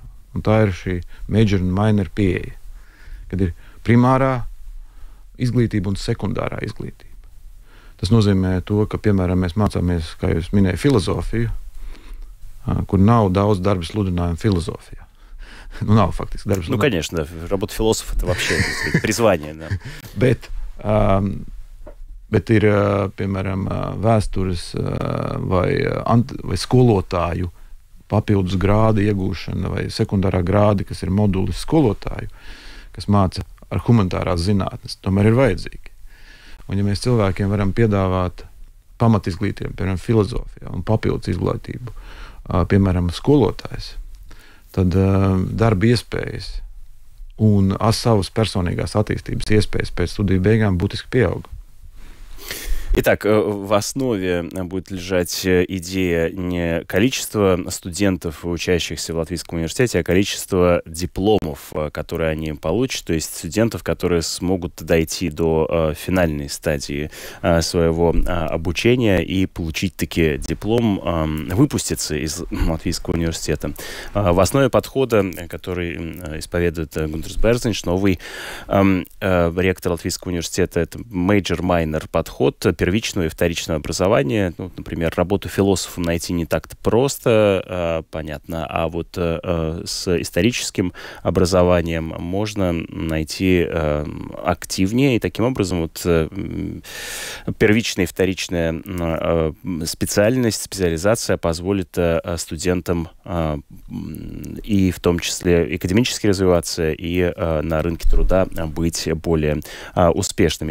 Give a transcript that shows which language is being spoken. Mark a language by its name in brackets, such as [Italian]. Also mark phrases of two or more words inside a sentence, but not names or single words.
[Latvian] Un tā ir šī major un minor pieeja, kad ir primārā izglītība un sekundārā izglītība. Tas nozīmē to, ka, piemēram, mēs mācāmies, kā jūs minēju, filozofiju, kur nav daudz darba sludinājumu filozofijā. Nav фактически darba sludinājumu. [Russian] Конечно, работа философа – это вообще призвание. [Latvian] Bet ir, piemēram, vēstures vai skolotāju papildus grāda iegūšana vai sekundārā grādi, kas ir modulis skolotāju, kas māca ar humanitārās zinātnes, tomēr ir vajadzīgi. Un ja mēs cilvēkiem varam piedāvāt pamatizglītību, piemēram, filozofijā un papildus izglītību, piemēram, skolotājs, tad darba iespējas un savas personīgās attīstības iespējas pēc studiju beigām būtiski pieauga. [Russian] Итак, в основе будет лежать идея не количества студентов, учащихся в Латвийском университете, а количество дипломов, которые они получат, то есть студентов, которые смогут дойти до финальной стадии своего обучения и получить таки диплом, выпуститься из Латвийского университета. В основе подхода, который исповедует Гунтерс Берзинш, новый ректор Латвийского университета, это major-minor подход, первичного и вторичного образования. Например, работу философом найти не так-то просто, понятно, а вот с историческим образованием можно найти активнее, и таким образом вот первичная и вторичная специальность, специализация позволит студентам и в том числе академически развиваться, и на рынке труда быть более успешными.